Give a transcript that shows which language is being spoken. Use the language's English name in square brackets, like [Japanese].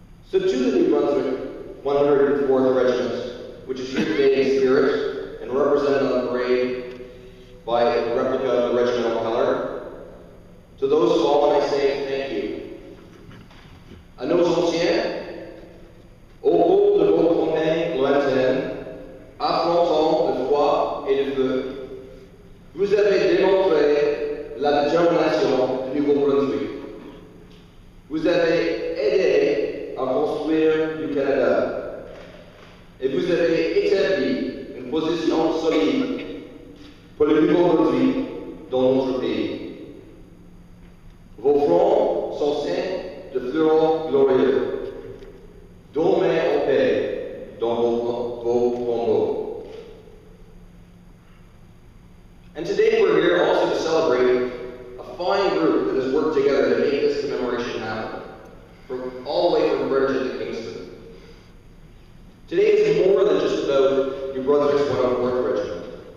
[English] So to the New Brunswick 104th Regiment, which is here today in spirit and represented on parade by a replica of the regimental color, to those fallen I say thank you. [French] À nos anciens, au cours de vos campagnes lointaines, affrontant le froid et le feu, vous avez démontré la détermination du Nouveau-Brunswick. Vous avez aidé à construire du Canada, et vous avez établi une position solide pour le Nouveau-Brunswick dans notre pays. Vos fronts sont ceints de fleurons glorieux. Dormez en paix dans vos tombeaux. [English] And today we're here also to celebrate a fine group that has worked together to make this commemoration happen, from all the way from Fredericton to Kingston. Today is more than just about New Brunswick's 104th Regiment.